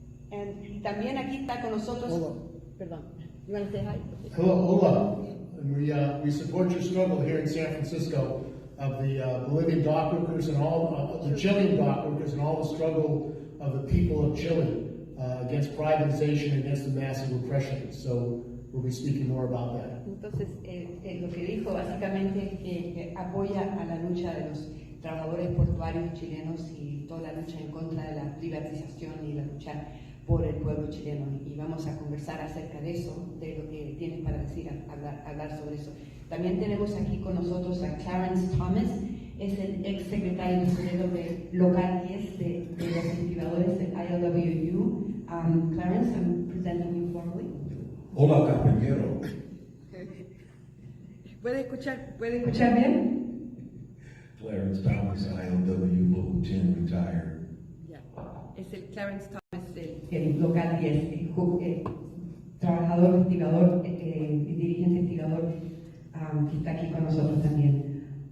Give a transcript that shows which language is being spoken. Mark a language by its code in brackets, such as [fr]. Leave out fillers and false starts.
[es] Y también aquí está con nosotros. [en] Perdón. You want to say hi? Hello. And we support your struggle here in San Francisco of the Bolivian dock workers and all the Chilean dock workers and all the struggle of the people of Chile against privatization, against the massive repression. So we'll be speaking more about that. [es] Entonces, lo que dijo básicamente es que apoya a la lucha de los trabajadores portuarios chilenos y toda la lucha en contra de la privatización y la lucha por el pueblo chileno. Y vamos a conversar acerca de eso, de lo que tienes para decir, hablar sobre eso. También tenemos aquí con nosotros a Clarence Thomas, es el ex secretario de local 10 de los activadores del ILWU. [en] Clarence, I'm presenting you formally. [es] Hola, compañero. ¿Puede escuchar bien? [en] Clarence Thomas, ILW Local 10, retired. [es] Ya. Es el Clarence Thomas, el local 10, trabajador, activador, dirigente activador, que está aquí con nosotros también.